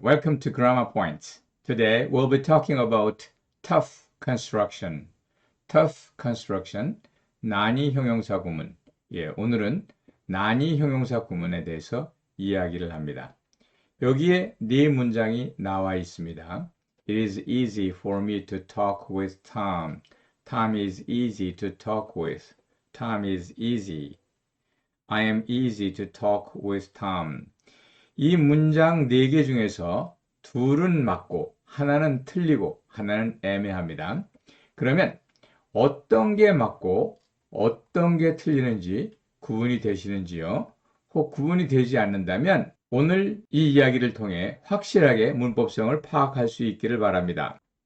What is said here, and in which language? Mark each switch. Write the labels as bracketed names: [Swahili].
[English] Welcome to Grammar Points. Today we'll be talking about tough construction. [Korean] tough construction, 난이 형용사 구문. 오늘은 난이 형용사 구문에 대해서 이야기를 합니다. 여기에 네 문장이 나와 있습니다. [English] It is easy for me to talk with Tom. Tom is easy to talk with. Tom is easy. I am easy to talk with Tom. [Korean] 이 문장 4개 중에서 둘은 맞고 하나는 틀리고 하나는 애매합니다. 그러면 어떤 게 맞고 어떤 게 틀리는지 구분이 되시는지요? 혹 구분이 되지 않는다면 오늘 이 이야기를 통해 확실하게 문법성을 파악할 수 있기를 바랍니다.